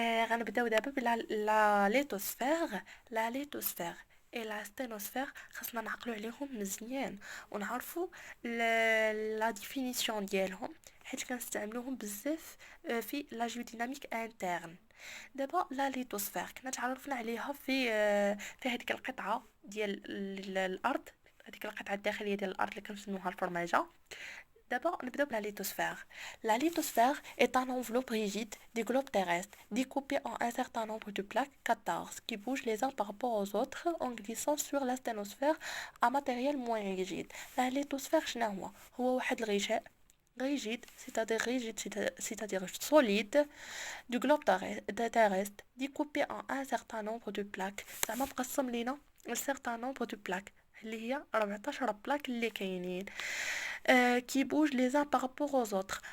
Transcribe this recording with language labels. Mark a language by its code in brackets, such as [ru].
[ar] غنبداو دابا بلا لا ليتوسفير. لا ليتوسفير اي لا ستينوسفير خاصنا نعقلوا عليهم مزيان ونعرفوا لا ديفينيسيون ديالهم، حيت كنستعملوهم بزاف في لا جيوديناميك انترن. دابا لا ليتوسفير كنا تعرفنا عليها في هذيك القطعه ديال الارض، هذيك القطعه الداخليه ديال الارض اللي كنسموها الفرماجه. [fr] D'abord, nous avons la lithosphère. La lithosphère est un enveloppe rigide du globe terrestre, découpé en un certain nombre de plaques, 14, qui bougent les uns par rapport aux autres en glissant sur la sténosphère, un matériel moins rigide. La lithosphère, [ar] هو واحد الغشاء [fr] rigide, c'est-à-dire solide, du globe terrestre, découpé en un certain nombre de plaques. [ar] زعما مقسم لينا [fr] un certain nombre de plaques [ar] اللي هي 14 بلاك اللي كاينين. [fr] qui bougent les uns par rapport aux autres.